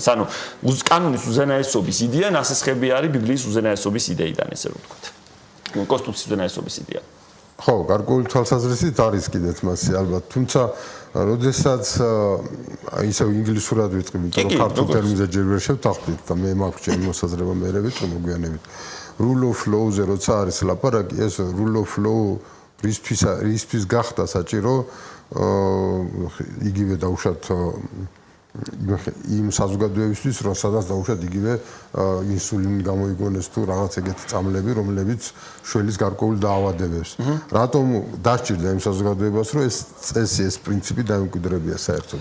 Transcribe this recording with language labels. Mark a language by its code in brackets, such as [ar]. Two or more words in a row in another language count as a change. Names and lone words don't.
[ka] ანუ კანონის უზენაესობის იდეა ნასესხები არის ბიბლიის უზენაესობის იდეიდან, ესე რომ ვთქვათ. კონსტიტუციის უზენაესობის იდეა. ხო, გარკვეული თვალსაზრისით არის კიდეც მასე ალბათ, თუმცა როდესაც ისევ ინგლისურად ვიტყვი, იმიტომ რომ ქართულ ტერმინზე ჯერ ვერ შევთანხმდით და მე მაქვს ჩემი მოსაზრება მე ვიტყვი მოგვიანებით. [en] Rule of law- [ka] ზე როცა არის ლაპარაკი, ეს [en] rule of law [ka] რისთვის გახდა საჭირო იგივე დაუშვათ იმ საზოგადოებისთვის, რომ სადაც დაუშვათ იგივე ინსულინი გამოიგონეს თუ რაღაც ეგეთი წამლები, რომლებიც შველის გარკვეულ დაავადებებს. რატომ დასჭირდა იმ საზოგადოებას, რომ ეს წესი, ეს პრინციპი დაემკვიდრებია საერთოდ?